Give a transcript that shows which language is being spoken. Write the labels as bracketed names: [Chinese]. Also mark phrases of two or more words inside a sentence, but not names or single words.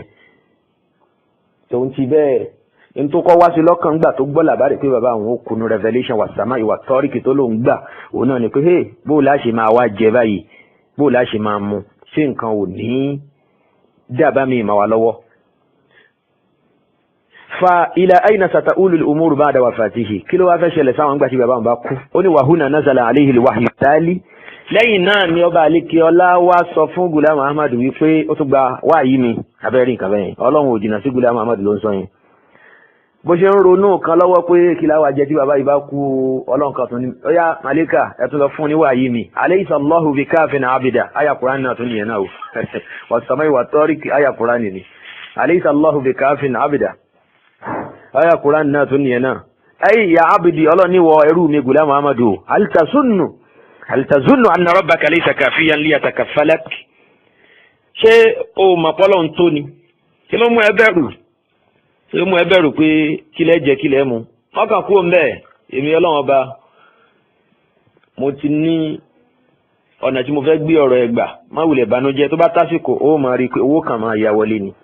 [Yoruba] tòun ti bẹ́ẹ̀ n tó kọ́ wá sí lọ́kàn gbà tó gbọ́ làbárí pé bàbá àwọn ó kunu revelation [Arabic] والسماء والطارق [Yoruba] tó lòún gbà òun náà ni pé bóò láṣẹ máa wá jẹ báyìí, bóò láṣẹ máa mu, ṣé nǹkan ò ní dábàá mi mà wá lọ́wọ́. [Arabic] فإلى أين ستؤول الأمور بعد وفاته, [Yoruba] kí ló wá fẹ́ ṣẹlẹ̀ sáwọn gbà tí bàbá wọn bá kú. [Arabic] ó ní وهنا نزل عليه الوحي التالي. [Yoruba] lẹ́yìn náà ni ọba àlékè ọlá wá sọ fún Ghulam Ahmad wípé ó tún gba wáyé mi abẹ́rẹ́ nǹkan bẹ́yẹn. Ọlọ́run ò jìnnà sí Ghulam Ahmad ló ń sọ yẹn. bó ṣe ń ronú kan lọ́wọ́ pé kí láwa jẹ́ tí bàbá yìí bá kú, Ọlọ́run kan tún ní ó yá màlíkà ẹ tún lọ fún ní wáyé mi. [Arabic] أليس الله بكاف عبده, [Yoruba] àyà Kùránì náà tún nìyẹn náà o. [Arabic] والسماء والطارق [Yoruba] àyà Kùránì ni. [Arabic] أليس الله بكاف عبده, [Yoruba] àyà Kùránì náà tún nìyẹn náà. [Arabic] أي يا عبدي, [Yoruba] Ọlọ́run ní wọ ẹrú mi Ghulam Ahmad o, [Arabic] هل تظن أن ربك ليس كافيا ليتكفلك. [Yoruba] ṣé o mọ̀ pọ́lọ́ ń tó ni? kí ló mú ẹ bẹ̀rù? ṣé ó mú ẹ bẹ̀rù pé kílẹ̀ jẹ kílẹ̀ mu? ọkàn kú òun bẹ́ẹ̀, èmi Ọlọ́run ọba mo ti ní ọ̀nà tí mo fẹ́ gbé ọ̀rọ̀ ẹ gbà, má wulẹ̀ banújẹ́, tó bá tásìkò ó máa rí i pé owó kan máa ya wọlé ni.